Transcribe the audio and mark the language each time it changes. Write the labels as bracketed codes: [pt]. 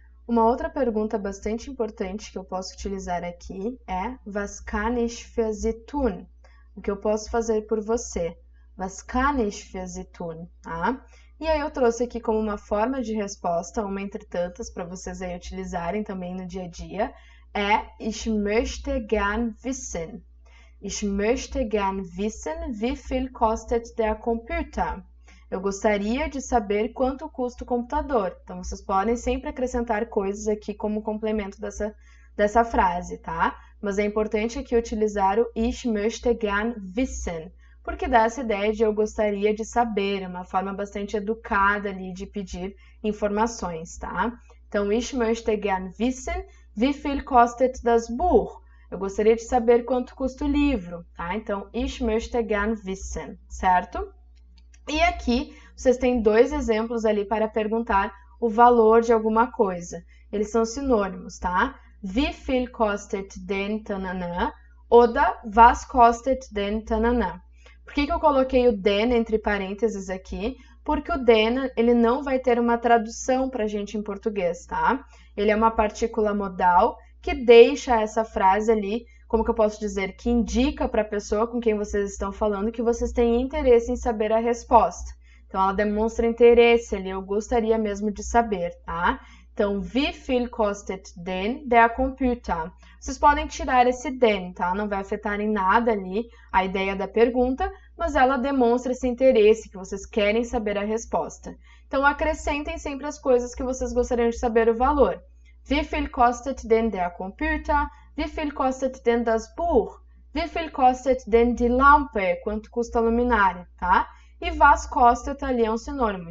[pt] Uma outra pergunta bastante importante que eu posso utilizar aqui é [de] Was kann ich für Sie tun? [pt] O que eu posso fazer por você? [de] Was kann ich für Sie tun? [pt] Tá? E aí eu trouxe aqui como uma forma de resposta, uma entre tantas, para vocês aí utilizarem também no dia a dia, é [de] Ich möchte gern wissen. Ich möchte gern wissen, wie viel kostet der Computer? [pt] Eu gostaria de saber quanto custa o computador. Então, vocês podem sempre acrescentar coisas aqui como complemento dessa frase, tá? Mas é importante aqui utilizar o [de] Ich möchte gern wissen, [pt] porque dá essa ideia de eu gostaria de saber, uma forma bastante educada ali de pedir informações, tá? [de] Então, Ich möchte gern wissen, wie viel kostet das Buch? [pt] Eu gostaria de saber quanto custa o livro, tá? [de] Então, Ich möchte gern wissen, certo? [pt] E aqui, vocês têm dois exemplos ali para perguntar o valor de alguma coisa. Eles são sinônimos, tá? [de] Wie viel kostet den tananã? Oder was kostet den tananã? [pt] Por que eu coloquei o den entre parênteses aqui? Porque o den, ele não vai ter uma tradução para a gente em português, tá? Ele é uma partícula modal que deixa essa frase ali, como que eu posso dizer, que indica para a pessoa com quem vocês estão falando que vocês têm interesse em saber a resposta. Então, ela demonstra interesse ali, eu gostaria mesmo de saber, tá? [de] Então, wie viel kostet denn der Computer? [pt] Vocês podem tirar esse den, tá? Não vai afetar em nada ali a ideia da pergunta, mas ela demonstra esse interesse, que vocês querem saber a resposta. Então, acrescentem sempre as coisas que vocês gostariam de saber o valor. [de] Wie viel kostet denn der Computer? Wie viel kostet denn das Buch? Wie viel kostet denn die Lampe? [pt] Quanto custa a luminária, tá? E was kostet ali é um sinônimo.